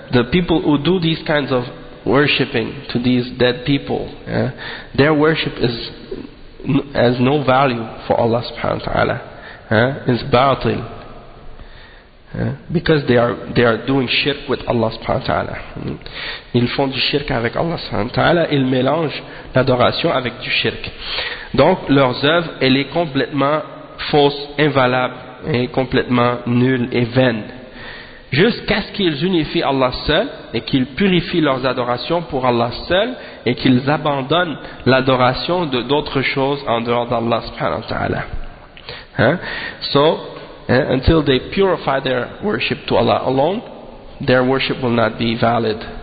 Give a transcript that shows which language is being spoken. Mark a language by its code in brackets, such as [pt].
[en] The people who do these kinds of worshipping to these dead people, their worship is has no value for Allah subhanahu wa ta'ala. It's batil. Because they are doing shirk with Allah subhanahu wa ta'ala. [fr] Ils font du shirk avec Allah subhanahu wa ta'ala. Ils mélangent l'adoration avec du shirk. Donc, leurs œuvres, elle est complètement fausse, invalable, et complètement nulle et vaine. Jusqu'à ce qu'ils unifient Allah seul, et qu'ils purifient leurs adorations pour Allah seul, et qu'ils abandonnent l'adoration de d'autres choses en dehors d'Allah subhanahu wa ta'ala. [en] So, until they purify their worship to Allah alone, their worship will not be valid.